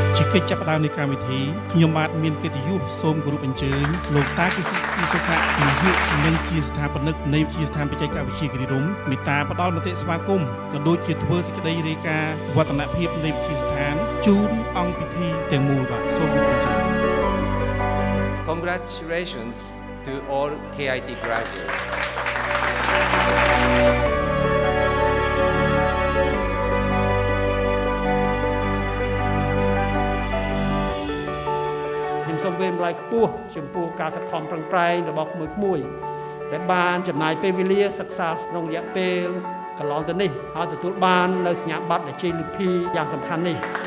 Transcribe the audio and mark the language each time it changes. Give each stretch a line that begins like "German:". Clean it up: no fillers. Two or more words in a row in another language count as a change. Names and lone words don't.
Khmer: កិច្ចចាប់ផ្ដើមនៃកម្មវិធីខ្ញុំបាទមានកិត្តិយសសូមគោរពអញ្ជើញលោកតាគិសិពីសុខៈនាយកនិងជាស្ថាបនិកនៃវិទ្យាស្ថានបច្ចេកវិទ្យាគិរីរម្យមេត្តាផ្ដល់មតិស្វាគមន៍ក៏ដូចជាធ្វើសេចក្តីរាយការណ៍វឌ្ឍនភាពនៃវិទ្យាស្ថានជូនអង្គពិធីទាំងមូលបាទសូមគោរពអញ្ជើញ
English: Congratulations to all KIT graduates.
Khmer: សូមវេម្លាយខ្ពស់ចំពោះការខិតខំប្រឹងប្រែងរបស់ក្មួយៗដែលបានចំណាយពេលវេលាសិក្សាក្នុងរយៈពេលកន្លងទៅនេះហើយទទួលបាននូវសញ្ញាបត្រជ័យលាភីយ៉ាងសំខាន់នេះ